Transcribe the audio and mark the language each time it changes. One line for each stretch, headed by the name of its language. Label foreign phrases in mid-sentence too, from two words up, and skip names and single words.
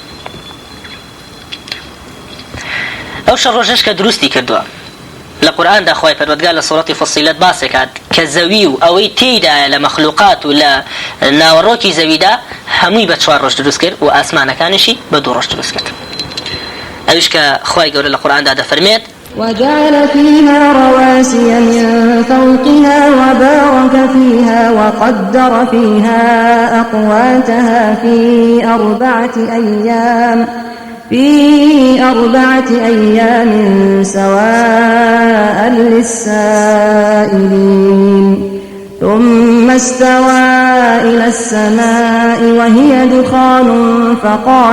Central Kurdish: ئەو 6 ڕۆژەش کە دروستی کردووە لە قورئاندا خوای پەروەردگار لە سوورەتی فصیلەت باسێکات کە زەوی و ئەوەی تێیدایە لە مەخلوقات و لە ناوەڕۆکی زەویدا هەمووی بە 4 ڕۆژ دروست کرد و ئاسمانەکانیشی بە 2 ڕۆژ دروست کرد. ئەویش کە خوای گەورە لە قورئاندا دەفەرمێت
Arabic: وجعل فيها رواسي من فوقها وبارك فيها وقدر فيها أقواتها في 4 أيام سواء للسائلين ثم استوى إلى السماء وهي دخان فقال